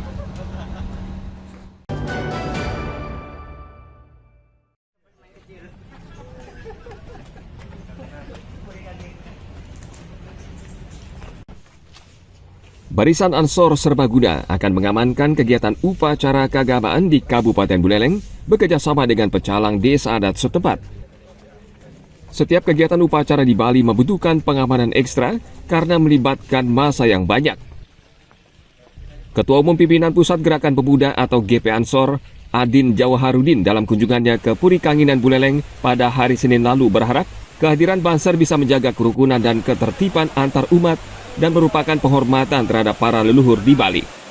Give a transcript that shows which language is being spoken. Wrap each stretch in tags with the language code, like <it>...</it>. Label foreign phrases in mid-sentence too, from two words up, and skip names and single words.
<id>Barisan Ansor Serbaguna akan mengamankan kegiatan upacara keagamaan di Kabupaten Buleleng bekerjasama dengan pecalang desa adat setempat. Setiap kegiatan upacara di Bali membutuhkan pengamanan ekstra karena melibatkan massa yang banyak. Ketua Umum Pimpinan Pusat Gerakan Pemuda atau GP Ansor, Adin Jawaharudin dalam kunjungannya ke Puri Kanginan Buleleng pada hari Senin lalu berharap kehadiran Banser bisa menjaga kerukunan dan ketertiban antar umat dan merupakan penghormatan terhadap para leluhur di Bali.</id>